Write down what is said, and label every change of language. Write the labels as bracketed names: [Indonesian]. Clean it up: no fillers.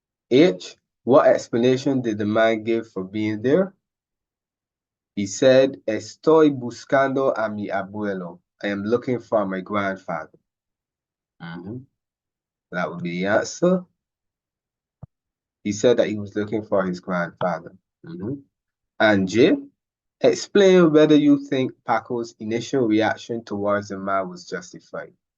[English] H. What explanation did the man give for being there? He said, [Spanish] Estoy buscando a mi abuelo. [English] I am looking for my grandfather. That would be the answer. He said that he was looking for his grandfather. And J. Explain whether you think Paco's initial reaction towards the man was justified.